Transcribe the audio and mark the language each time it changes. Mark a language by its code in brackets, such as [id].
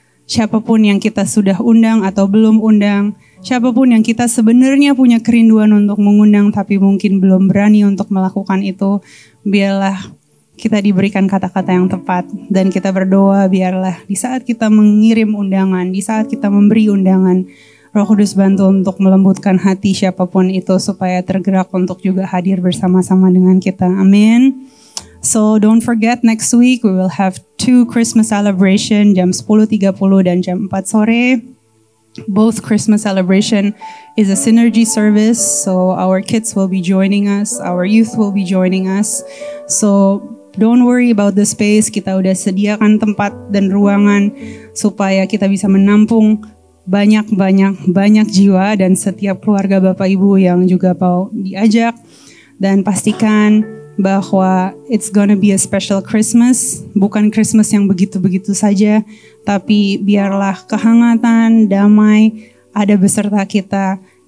[id] siapapun yang kita sudah undang atau belum undang, siapapun yang kita sebenarnya punya kerinduan untuk mengundang tapi mungkin belum berani untuk melakukan itu, biarlah kita diberikan kata-kata yang tepat dan kita berdoa biarlah di saat kita mengirim undangan, di saat kita memberi undangan, Roh Kudus bantu untuk melembutkan hati siapapun itu supaya tergerak untuk juga hadir bersama-sama dengan kita. Amin. [en] So don't forget next week we will have 2 Christmas celebration [id] jam 10.30 dan jam 4 sore. [en] Both Christmas celebration is a synergy service, so our kids will be joining us, our youth will be joining us. So don't worry about the space, [id] kita udah sediakan tempat dan ruangan supaya kita bisa menampung banyak jiwa dan setiap keluarga Bapak Ibu yang juga mau diajak. Dan pastikan bahwa [en] it's gonna be a special Christmas, [id] bukan Christmas yang begitu-begitu saja, tapi biarlah kehangatan, damai ada beserta kita.